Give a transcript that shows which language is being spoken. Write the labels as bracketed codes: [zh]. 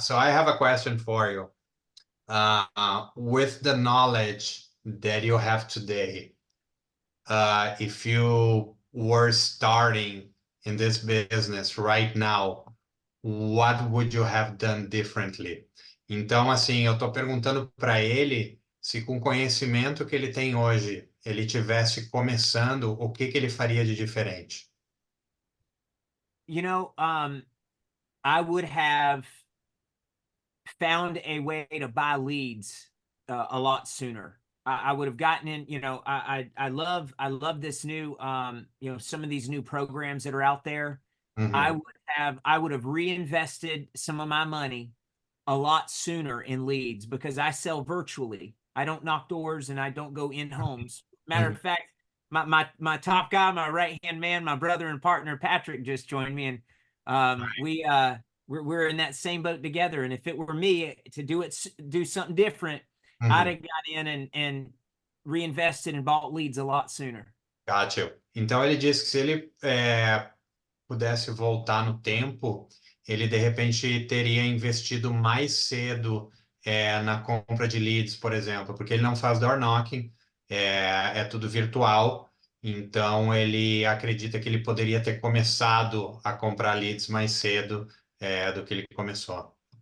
[en] So I have a question for you. With the knowledge that you have today, if you were starting in this business right now, what would you have done differently? [pt] Então, assim, eu estou perguntando para ele se com o conhecimento que ele tem hoje, ele tivesse começando, o que que ele faria de diferente? [en] You know, I would have found a way to buy leads a lot sooner. I would have gotten in, you know, I love this new, you know, some of these new programs that are out there. Uhum, I would have reinvested some of my money a lot sooner in leads because I sell virtually. I don't knock doors and I don't go in homes. Matter uhum. of fact, my top guy, my right-hand man, my brother and partner, Patrick, just joined me, and we're in that same boat together. And if it were me to do something different, I'd Uhum. have got in and reinvested and bought leads a lot sooner. Gotcha. [pt] Então ele disse que se ele pudesse voltar no tempo, ele de repente teria investido mais cedo na compra de leads, por exemplo, porque ele não faz door knocking, é tudo virtual, então ele acredita que ele poderia ter começado a comprar leads mais cedo do que ele começou.